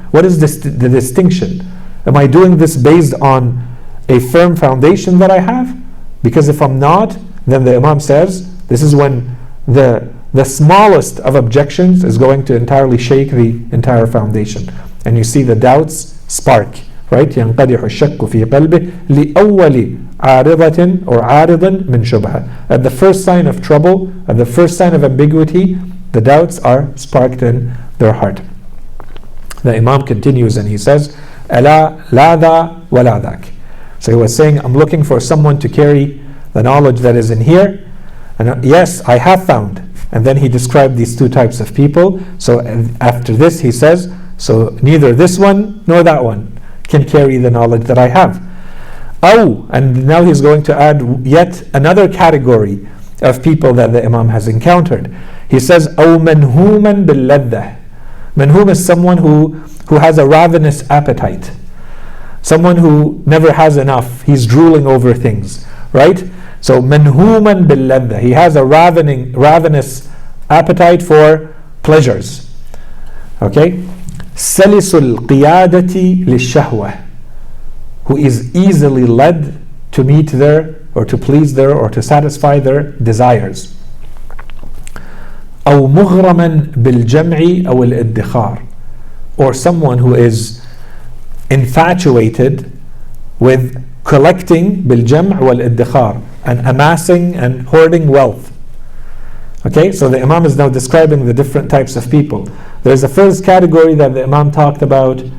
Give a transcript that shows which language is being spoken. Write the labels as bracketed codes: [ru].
[en] What is the distinction? Am I doing this based on a firm foundation that I have? Because if I'm not, then the Imam says, this is when the smallest of objections is going to entirely shake the entire foundation. And you see the doubts spark, right? [ar] ينقدح الشك في قلبه لأول عارضة or عارض من شبهة. [en] At the first sign of trouble, at the first sign of ambiguity, the doubts are sparked in their heart. The Imam continues and he says, [ar] ألا لا ذا ولا ذاك. [en] So he was saying, I'm looking for someone to carry the knowledge that is in here. And yes, I have found. And then he described these two types of people. So after this he says, so neither this one nor that one can carry the knowledge that I have. Oh, and now he's going to add yet another category of people that the Imam has encountered. He says, [ar] أو منهوما باللذة. [en] Manhum is someone who has a ravenous appetite. Someone who never has enough. He's drooling over things, right? So [ar] manhuman billadha. [en] He has a ravenous appetite for pleasures. Okay? [ar] Salisul qiyadati lishahwa. [en] Who is easily led to meet their, or to please their, or to satisfy their desires. [ar] أو مغرما بالجمع أو الادخار. [en] Or someone who is infatuated with collecting [ar] بالجمع والادخار, [en] and amassing and hoarding wealth. Okay, so the Imam is now describing the different types of people. There's a first category that the Imam talked about.